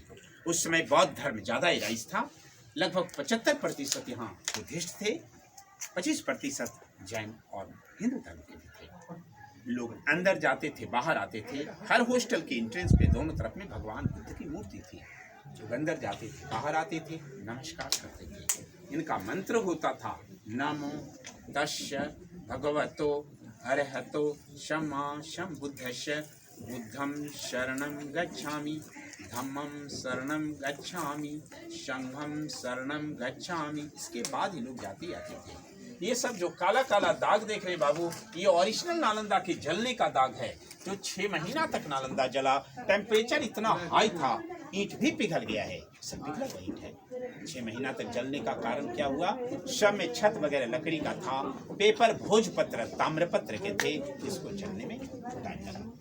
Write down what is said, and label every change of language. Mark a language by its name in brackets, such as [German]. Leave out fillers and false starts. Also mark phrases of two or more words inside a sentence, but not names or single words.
[Hindi] उस समय बौद्ध धर्म ज़्यादा राइज था। लगभग 75% यहाँ बुद्धिस्ट थे, 25% जैन और हिंदू धर्म के भी थे। लोग अंदर जाते थे, बाहर आते थे। हर हॉस्टल के एंट्रेंस पे दोनों तरफ में भगवान बुद्ध की मूर्ति थी। जो अंदर जाते थे, बाहर आते थे, नमस्कार करते थे। इनका मंत्र होता था, [Pali] नमो तस्य भगवतो अरहतो सम्मा सम्बुद्धस्य बुद्धं शरणं गच्छामि, धम्मं शरणं गच्छामि, संघं शरणं गच्छामि। [Hindi] इसके बाद ही लोग जाते आते थे। ये सब जो काला काला दाग देख रहे बाबू, ये ओरिजिनल नालंदा के जलने का दाग है। जो 6 महीना तक नालंदा जला, टेम्परेचर इतना हाई था, ईंट भी पिघल गया है। सब पिघला हुआ ईंट है। 6 महीना तक जलने का कारण क्या हुआ? सब में छत वगैरह लकड़ी का था, पेपर भोजपत्र ताम्रपत्र के थे, इसको जलने में टाइम लगा।